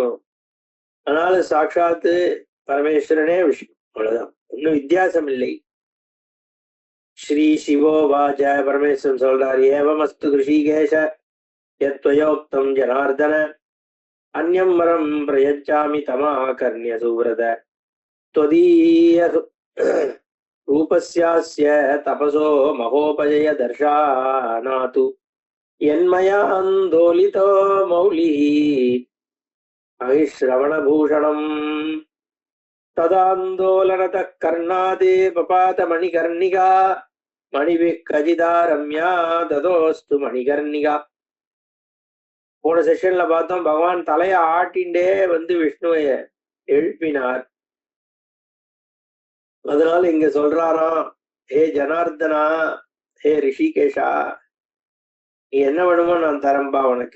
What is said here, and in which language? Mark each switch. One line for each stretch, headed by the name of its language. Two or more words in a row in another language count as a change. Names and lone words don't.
Tamil: அதனால சாட்சாத்து பரமேஸ்வரனே விஷ்ணு, அவ்வளவுதான், ஒன்னும் வித்தியாசம் இல்லை.
Sanskrit: श्री शिव उवाच,
Tamil: பரமேஸ்வரன் சொல்றார்,
Sanskrit: एवमस्तु हृषीकेश यत्त्वयोक्तं जनार्दन अन्यं वरं प्रयच्छामि तमाकर्णय सुव्रत त्वदीय रूपस्यास्य तपसो महोपजय दर्शानातु यन्मया आन्दोलितो मौलिः अहिश्रवणभूषणम् तदान्दोलनतः कर्णादे पपात मणिकर्णिका मणिभिः कजिदा रम्या ददोस्तु मणिकर्णिका.
Tamil: போன செஷன்ல பார்த்தோம், பகவான் தலைய ஆட்டிண்டே விஷ்ணுவை எழுப்பினார். அதனால இங்க சொல்றாராம், ஹே ஜனார்தனா, ஹே ரிஷிகேஷா, நீ என்ன வேணுமோ நான் தரம்பா உனக்கு.